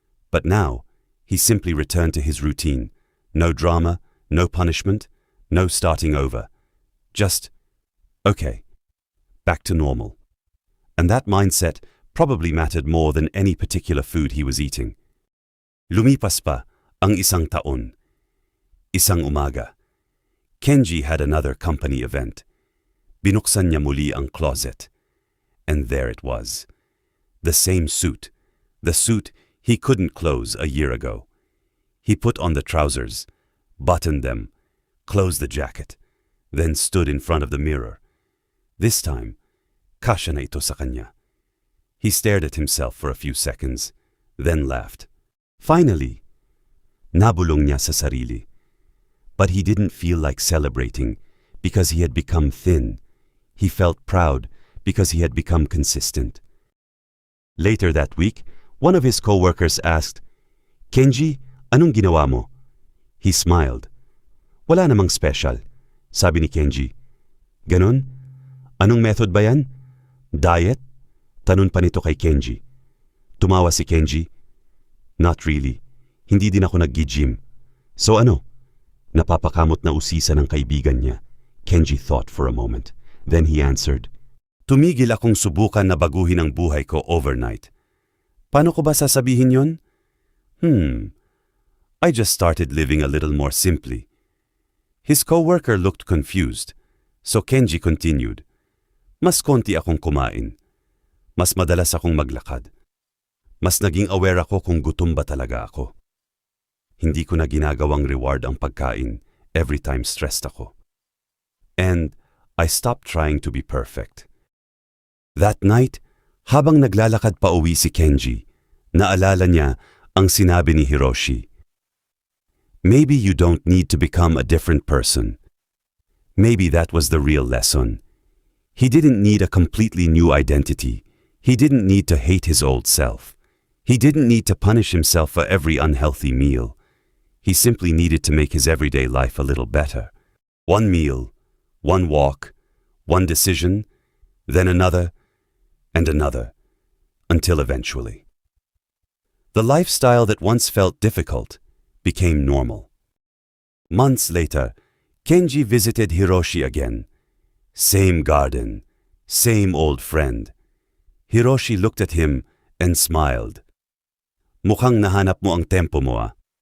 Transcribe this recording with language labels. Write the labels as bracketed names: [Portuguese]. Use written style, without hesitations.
[English] But now, he simply returned to his routine. No drama, no punishment, no starting over. Just, okay, back to normal. And that mindset probably mattered more than any particular food he was eating. [Filipino] Lumipas pa ang isang taon. Isang umaga. [English] Kenji had another company event. [Filipino] Binuksan niya muli ang closet. [English] And there it was. The same suit. The suit he couldn't close a year ago. He put on the trousers, buttoned them, closed the jacket, then stood in front of the mirror. This time, [Filipino] kasya na ito sa kanya. [English] He stared at himself for a few seconds, then laughed. Finally, [Filipino] nabulong niya sa sarili. [English] But he didn't feel like celebrating because he had become thin. He felt proud because he had become consistent. Later that week, one of his co-workers asked, Kenji, [Filipino] anong ginawa mo? [English] He smiled. [Filipino] Wala namang special, sabi ni Kenji. Ganon? Anong method ba yan? Diet? Tanun pa nito kay Kenji. Tumawa si Kenji. [English] Not really. [Filipino] Hindi din ako nag-gym. So ano? Napapakamot na usisa ng kaibigan niya. [English] Kenji thought for a moment. Then he answered, [Filipino] Tumigil akong subukan na baguhin ang buhay ko [English] overnight. [Filipino] Paano ko ba sasabihin yon? [English] I just started living a little more simply. His co-worker looked confused, so Kenji continued. [Filipino] Mas konti akong kumain. Mas madalas akong maglakad. Mas naging aware ako kung gutom ba talaga ako. Hindi ko na ginagawang reward ang pagkain [English] every time stressed [Filipino] ako. [English] And I stopped trying to be perfect. That night, [Filipino] habang naglalakad pa uwi si Kenji, naalala niya ang sinabi ni Hiroshi. [English] Maybe you don't need to become a different person. Maybe that was the real lesson. He didn't need a completely new identity. He didn't need to hate his old self. He didn't need to punish himself for every unhealthy meal. He simply needed to make his everyday life a little better. One meal, one walk, one decision, then another, and another, until eventually. The lifestyle that once felt difficult became normal. Months later, Kenji visited Hiroshi again. Same garden, same old friend. Hiroshi looked at him and smiled. [Filipino] Mukhang nahanap mo ang tempo mo ah.